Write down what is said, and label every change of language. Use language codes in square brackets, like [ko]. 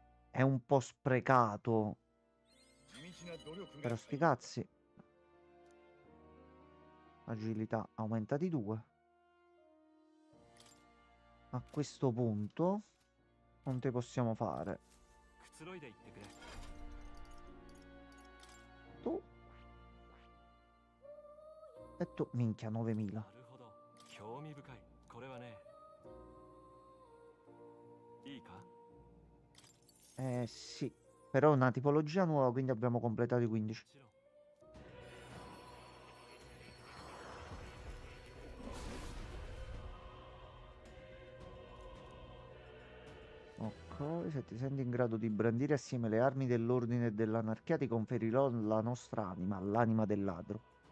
[it] È un po' sprecato. [ja] 地道な努力が [it] Però sti cazzi. Agilità aumenta di 2. A questo punto non te possiamo fare. [ja] くつろいでいってくれ [it] Tu. E tu, minchia, 9000. [ja] なるほど興味深いこれはねいいか [it] Sì. Però è una tipologia nuova, quindi abbiamo completato i 15. [ja] もちろん [it] Ok, se ti senti in grado di brandire assieme le armi dell'ordine e dell'anarchia, ti conferirò la nostra anima, l'anima del ladro.